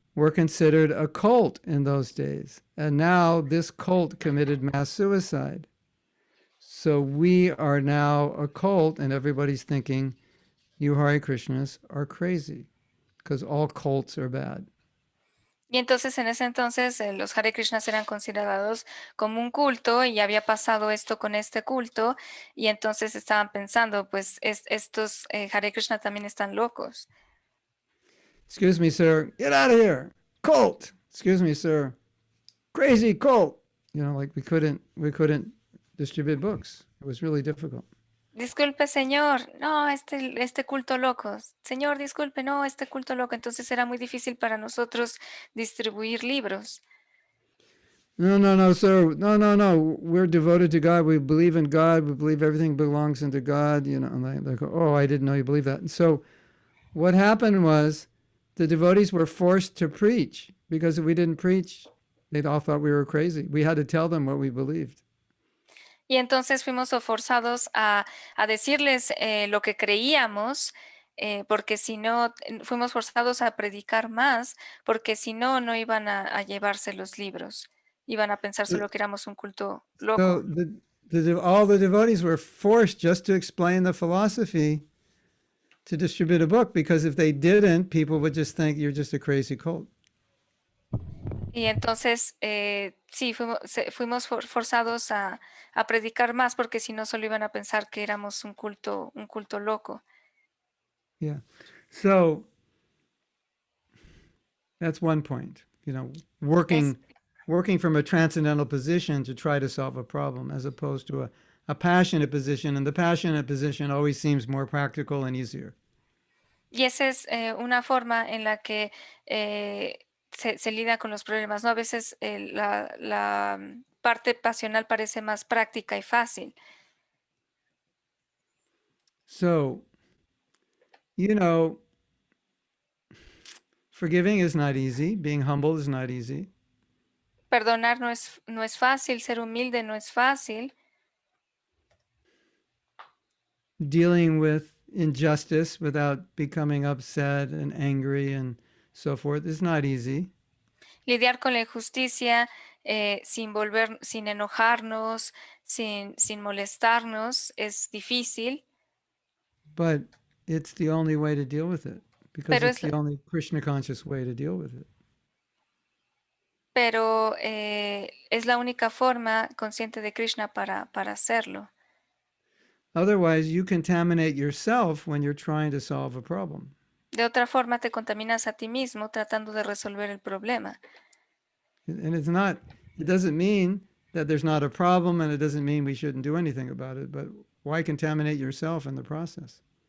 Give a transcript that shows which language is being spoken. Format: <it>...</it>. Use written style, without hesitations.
<en>were considered a cult in those days. And now this cult committed mass suicide. So we are now a cult, and everybody's thinking you Hare Krishnas are crazy because all cults are bad.</en> <es>Y entonces en ese entonces los Hare Krishnas eran considerados como un culto y había pasado esto con este culto y entonces estaban pensando, pues estos Hare Krishna también están locos.</es> <en>Excuse me, sir. Get out of here. Cult. Excuse me, sir. Crazy cult. You know, like we couldn't distribute books. It was really difficult.</en> <es>Disculpe, señor, no, este culto loco. Señor, disculpe, no, este culto loco. Entonces era muy difícil para nosotros distribuir libros.</es> <en>No, sir. No. We're devoted to God. We believe in God. We believe everything belongs into God. You know, and they go, oh, I didn't know you believe that. And so what happened was the devotees were forced to preach because if we didn't preach, they all thought we were crazy. We had to tell them what we believed.</en> <es>Y entonces fuimos forzados a decirles lo que creíamos, porque si no, fuimos forzados a predicar más, porque si no, no iban a llevarse los libros. Iban a pensar solo que éramos un culto</es> <en>So</en> <es>loco.</es> <en>all the devotees were forced just to explain the philosophy to distribute a book because if they didn't, people would just think you're just a crazy cult.</en> <es>Y entonces, sí, fuimos forzados a predicar más, porque si no, solo iban a pensar que éramos un culto loco.</es> <en>Yeah. So that's one point, you know, working from a transcendental position to try to solve a problem as opposed to a passionate position. And the passionate position always seems more practical and easier.</en> <es>Y esa es una forma en la que se lidia con los problemas, ¿no? A veces la parte pasional parece más práctica y fácil.</es> <en>So, you know, forgiving is not easy. Being humble is not easy.</en> <es>Perdonar no es fácil, ser humilde no es fácil.</es> <en>Dealing with injustice without becoming upset and angry and so forth is not easy.</en> <es>Lidiar con la injusticia sin enojarnos, sin molestarnos, es difícil.</es> <en>But it's the only way to deal with it because</en> <es>Pero</es> <en>it's the only Krishna conscious way to deal with it.</en> <es>Pero es la única forma consciente de Krishna para hacerlo.</es> <en>Otherwise, you contaminate yourself when you're trying to solve a problem.</en> <es>De otra forma, te contaminas a ti mismo tratando de resolver el problema.</es> <en>And it doesn't mean that there's not a problem and it doesn't mean we shouldn't do anything about it, but why contaminate yourself in the process?</en>